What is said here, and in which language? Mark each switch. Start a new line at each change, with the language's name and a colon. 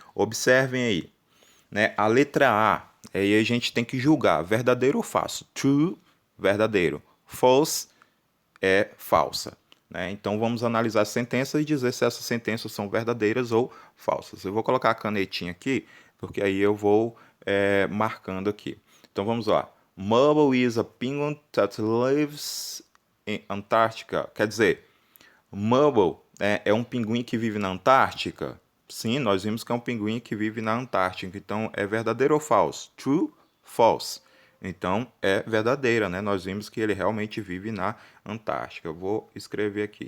Portuguese: Observem aí, né? A letra A, aí a gente tem que julgar verdadeiro ou falso. True, verdadeiro. False é falsa. né? Então vamos analisar as sentenças e dizer se essas sentenças são verdadeiras ou falsas. Eu vou colocar a canetinha aqui, porque aí eu vou marcando aqui. Então vamos lá.
English: Mabel is a penguin that lives in Antarctica.
Portuguese: Quer dizer, Mabel é um pinguim que vive na Antártica? Sim, nós vimos que é um pinguim que vive na Antártica. Então, é verdadeiro ou falso? True, false. Então, é verdadeira, né? Nós vimos que ele realmente vive na Antártica. Eu vou escrever aqui.